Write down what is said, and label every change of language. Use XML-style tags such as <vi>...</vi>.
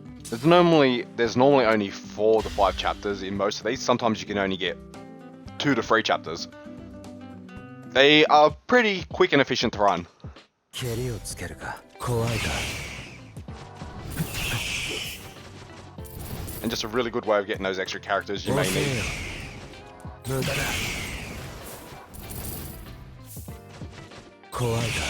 <en>There's normally only 4 to 5 chapters in most of these. Sometimes you can only get 2 to 3 chapters. They are pretty quick and efficient to run.</en> <ja>蹴りをつけるか怖いか</ja> <en>And just a really good way of getting those extra characters you may</en> <ja>遅え</ja> <en>need.</en> <ja>よ無駄だ怖いか</ja>